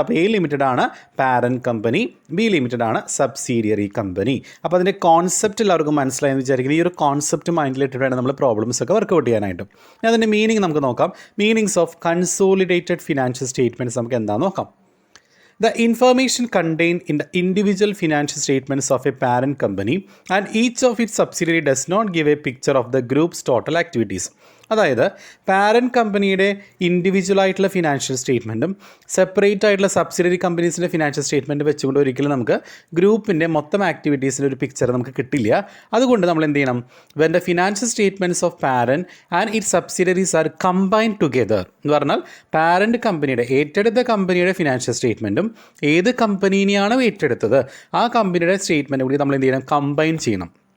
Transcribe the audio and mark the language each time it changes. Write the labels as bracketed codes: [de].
[ml] അപ്പോൾ A limited ആണ് parent company, B limited ആണ് സബ്സിഡിയറി കമ്പനി. അപ്പോൾ അതിൻ്റെ കോൺസെപ്റ്റ് എല്ലാവർക്കും മനസ്സിലായെന്ന് വിചാരിക്കുന്നത്. ഈ ഒരു കോൺസെപ്റ്റ് മൈൻഡിലിട്ടിട്ട് വേണം നമ്മൾ പ്രോബ്ലംസ് ഒക്കെ വർക്കൗട്ട് ചെയ്യാനായിട്ട്. അതിൻ്റെ മീനിങ് നമുക്ക് നോക്കാം. Meanings of consolidated financial statements നമുക്ക് എന്താണെന്ന് നോക്കാം. [en] The information contained in the individual financial statements of a parent company and each of its subsidiary does not give a picture of the group's total activities. [ml] അതായത് parent കമ്പനിയുടെ individual ആയിട്ടുള്ള financial സ്റ്റേറ്റ്മെൻറ്റും separate ആയിട്ടുള്ള subsidiary കമ്പനീസിൻ്റെ financial statement വെച്ചുകൊണ്ട് ഒരിക്കലും നമുക്ക് ഗ്രൂപ്പിൻ്റെ മൊത്തം ആക്ടിവിറ്റീസിൻ്റെ ഒരു പിക്ചർ നമുക്ക് കിട്ടില്ല. അതുകൊണ്ട് നമ്മൾ എന്ത് ചെയ്യണം? [en] when the financial statements of parent and it subsidiaries are combined together [ml] എന്ന് പറഞ്ഞാൽ പാരൻറ്റ് കമ്പനിയുടെ ഏറ്റെടുത്ത കമ്പനിയുടെ ഫിനാൻഷ്യൽ സ്റ്റേറ്റ്മെൻറ്റും ഏത് കമ്പനീനെയാണോ ഏറ്റെടുത്തത് ആ കമ്പനിയുടെ സ്റ്റേറ്റ്മെൻറ്റ് കൂടി നമ്മൾ എന്ത് ചെയ്യണം? കമ്പൈൻ ചെയ്യണം.